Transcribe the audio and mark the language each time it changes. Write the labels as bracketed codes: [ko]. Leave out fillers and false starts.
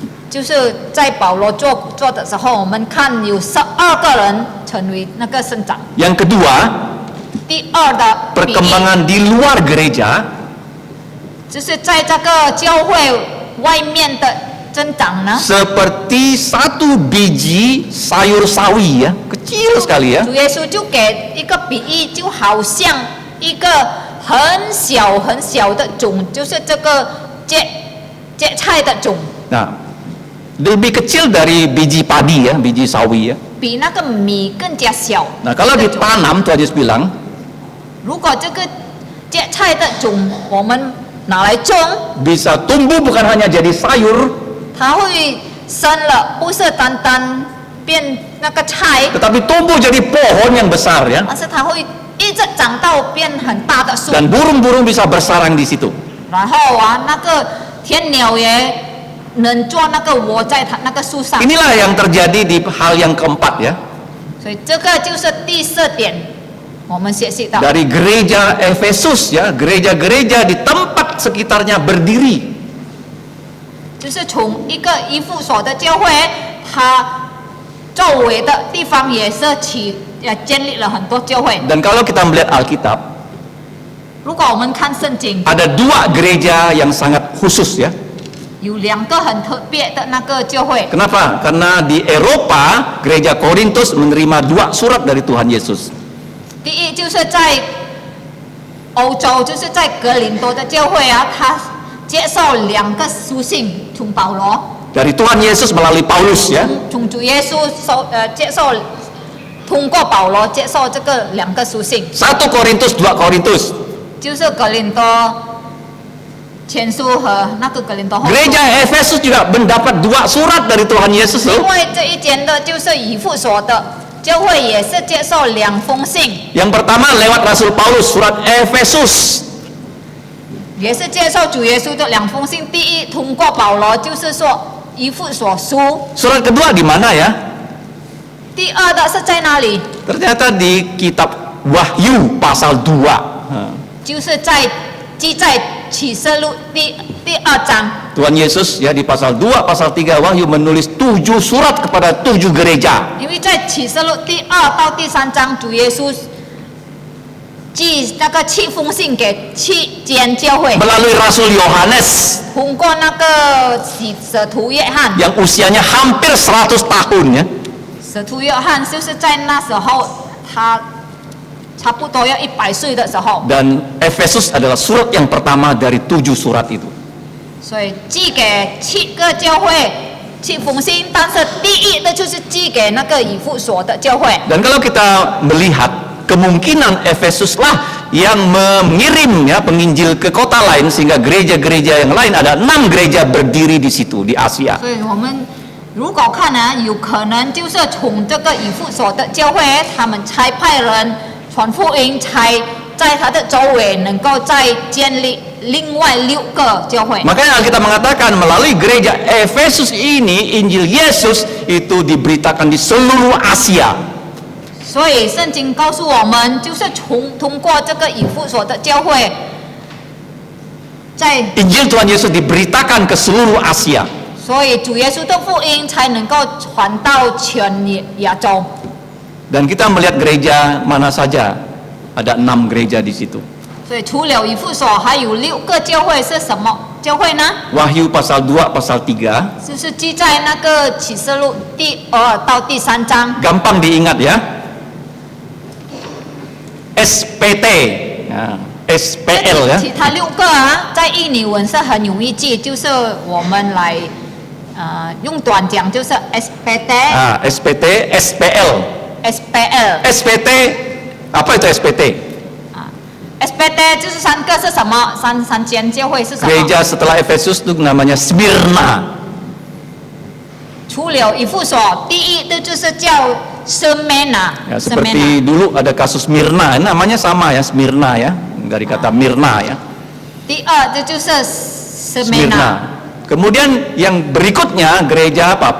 [zh] 就是在保罗做的时候，我们看有12个人成为那个生长。 [id] Yang kedua, [zh] 第二的比喻 [id] perkembangan di luar gereja [zh] 就是在这个教会外面的增长呢。 [id] seperti satu biji sayur sawi ya, kecil sekali ya. [zh] 主耶稣就给一个比喻，就好像一个很小很小的种，就是这个芥菜的种， [id] Nah, lebih kecil dari biji padi ya, biji sawi ya. [zh] 比那个米更加小。 [id] Nah, kalau ditanam Tuhan Yesus bilang [zh] 如果这个芥菜的种我们拿来种， [id] bisa tumbuh bukan hanya jadi sayur, [zh] 它会生了，不是单单变那个菜， [id] tetapi tumbuh jadi pohon yang besar ya. [zh] 而是它会一直长到变很大的树。 [id] Dan burung-burung bisa bersarang di situ. [zh] 然后啊，那个天鸟也能做那个窝在它那个树上。 [id] Inilah yang terjadi di hal yang keempat ya. [zh] 所以这个就是第四点，我们学习到， [id] Dari gereja Efesus ya, gereja-gereja di tempat sekitarnya berdiri. [zh] 就是从一个以弗所的教会，它周围的地方也是建立了很多教会。 [id] Dan kalau kita melihat Alkitab, [zh] 如果我们看圣经， [id] ada 2 gereja yang sangat khusus ya. [zh] 有2个很特别的那个教会。 [id] Kenapa? Karena di Eropa, gereja Korintus menerima 2 surat dari Tuhan Yesus. [zh] 第一就是在欧洲，就是在格林多的教会啊，他接受2个书信，从保罗， [id] Dari Tuhan Yesus melalui Paulus ya. [zh] 从主耶稣接受，通过保罗接受这个2个书信， [id] 1 Korintus, 2 Korintus. [zh] 就是格林多前书和那个格林多后书。 [id] Gereja Efesus juga mendapat 2 surat dari Tuhan Yesus [zh] 另 [id] loh. [zh] 外这一间的就是以弗所的教会也是接受2封信， [id] Yang pertama lewat Rasul Paulus, surat Efesus. [zh] 也是接受主耶稣的2封信。第一通过保罗，就是说以弗所书。 [id] Surat kedua di mana ya? [zh] 第二的是在哪里？ [id] Ternyata di kitab Wahyu pasal 2. [zh] 就是记在启示录第2章。 [id] Tuhan Yesus ya di pasal 2, pasal 3 Wahyu menulis 7 surat kepada 7 gereja. [zh] 因为在启示录第2到第3章，主耶稣寄那个7封信给7间教会， [id] Melalui Rasul Yohanes [zh] 通过那个使徒约翰。 [id] yang usianya hampir 100 tahun ya. [zh] 使徒约翰就是在那时候，他差不多要100岁的时候， [id] Dan Efesus adalah surat yang pertama dari 7 surat itu. [zh] 所以寄给7个教会7封信，但是第一的就是寄给那个以弗所的教会。 [id] Dan kalau kita melihat kemungkinan Efesus lah yang mengirim ya penginjil ke kota lain sehingga gereja-gereja yang lain ada 6 gereja berdiri di situ di Asia. [zh] 所以我们如果看呢，有可能就是从这个以弗所的教会，他们差派人传福音，才在他的周围能够再建立另外6个教会。 [id] Makanya Alkitab mengatakan melalui gereja Efesus ini Injil Yesus itu diberitakan di seluruh Asia. [zh] 所以圣经告诉我们，就是通过这个以弗所的教会，在 [id] Injil Tuhan Yesus diberitakan ke seluruh Asia. [zh] 所以主耶稣的福音才能够传到全亚洲。 [id] Dan kita melihat gereja mana saja, ada 6 gereja di situ. [zh] 所以除了以弗所，还有6个教会是什么教会呢？ [id] Wahyu pasal 2 pasal 3. [zh] 就是记在那个启示录第2到第3章。 [id] Gampang diingat ya. SPT, ya, SPL ya. [zh] 其他6个啊，在印尼文是很容易记，就是我们来用短讲就是 SPT、 SPT, SPL. SPL、 [id] SPT, apa itu SPT? [zh] SPT 就是三个是什么？三间教会是什么？ [id] Gereja setelah Efesus itu namanya Smyrna. [zh] 除了以弗所，第一的就是叫 Semena， [id] Ya, seperti dulu ada kasus Mirna, namanya sama ya, Smyrna ya, dari kata Mirna ya. [zh] 第二的就是 Semena， [id] Kemudian yang berikutnya gereja apa?